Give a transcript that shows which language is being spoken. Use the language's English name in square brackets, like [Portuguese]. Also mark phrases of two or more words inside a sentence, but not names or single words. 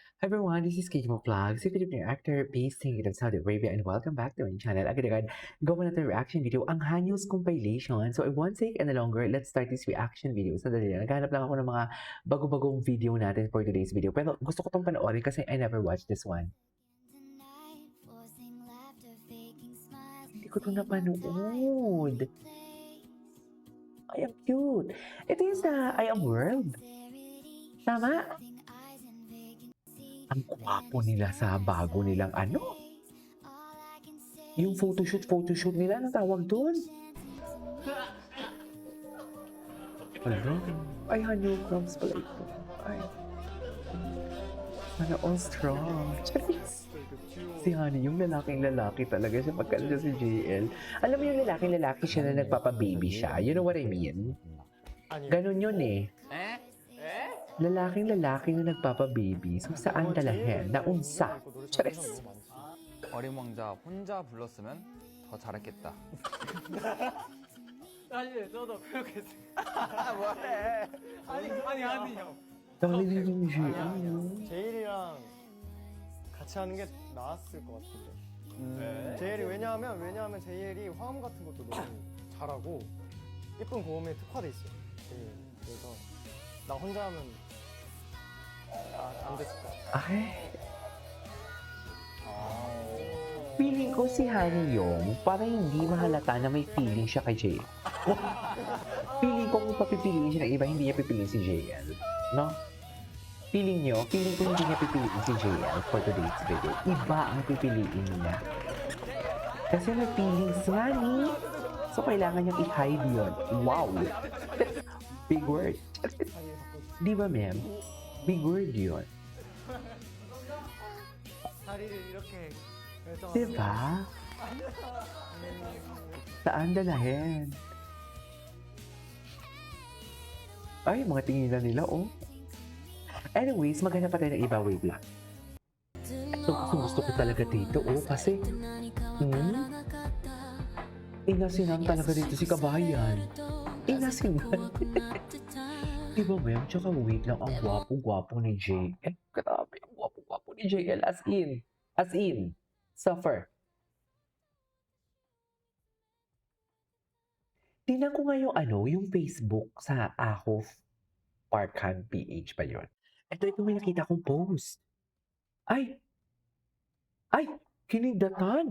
[English] Hi everyone, this is Kimo Vlog, si Filipino actor based in Saudi Arabia, and welcome back to my channel. [Filipino] Agad-agad, gawa natin reaction video, ang Hanyos compilation. [English] So I won't take any longer, let's start this reaction video. [Filipino] Sandali lang, naghanap lang ako ng mga bago-bagong video natin [English] for today's video. [Filipino] Pero gusto ko itong panoorin kasi [English] I never watched this one. [Filipino] Hindi ko ito napanood. Ay, ang cute. Ito yung sa I Am World. Tama? Ang kwapo nila sa bago nilang ano. Yung photoshoot nila, anong tawag doon? Hello? Ay, Hanyo Crumbs pala ito. Ay. Sana all strong. Charis. Si Honey, yung lalaking-lalaki talaga siya pagka siya si JL. Alam mo yung lalaking-lalaki siya na nagpapababy siya. [English] You know what I mean? [Filipino] Ganon yun eh. lalaking-lalaki na nagpapababy. So, saan dalahin? Naunsa? Charis. [Korean] 어린 왕자 혼자 불렀으면 더 잘했겠다. 사실 저도 그렇게 뭐해? 아니요. [Filipino] Dali din yung JL. [Korean] 제일이랑 같이 하는 게 나았을 것 같은데. 제일이 왜냐하면 제일이 화음 같은 것도 너무 잘하고 예쁜 고음에 특화돼 있어요. 제일. 그래서 나 혼자 하면 안 됐을 것 같아. Ay. [Filipino] Feeling ko si Honey yung parang hindi mahalata na may feeling siya kay JL. Feeling ko kung papipiliin siya ng iba, hindi niya pipiliin si JL. No? Feeling ko hindi niya pipiliin si JL [English] for today's video. [Filipino] Iba ang pipiliin niya. Kasi may feelings nga ni. So, kailangan niyang i-hide yun. [English] Wow! Big word. [Filipino] Di ba, ma'am? [English] Big word yun. [Korean] 다리를 이렇게 해서 [Filipino] Diba? Saan dalahin? Ay, mga tinginan nila, oh. Anyways, maghanap pa tayo ng iba. Wait lang. So, gusto ko talaga dito, oh. Kasi, inasinan talaga dito si Kabayan. Inasinan. Diba, ma'am? Tsaka wait lang, ang gwapo-gwapo ni JL. Grabe, ang gwapo-gwapo ni JL. [English] As in. Suffer. [Filipino] Tingnan ko nga yung Facebook sa Ahof Parkhan PH ba yun? Ito may nakita kong post. Ay! Kinindatan!